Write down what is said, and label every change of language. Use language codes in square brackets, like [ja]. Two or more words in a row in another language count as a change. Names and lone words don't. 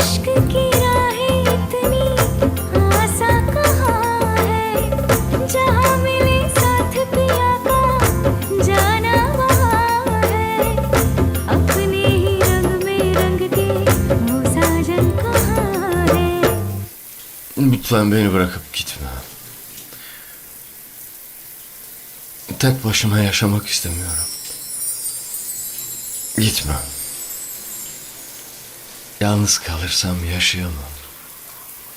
[hi] की राहें इतनी आसान कहाँ है, जहाँ मिले साथ पिया का जाना वहाँ है। अपने ही रंग में रंग के वो साजन कहाँ है। [tr] Lütfen beni bırakıp gitme. Tek başıma yaşamak istemiyorum. Gitme. Yalnız kalırsam yaşayamam.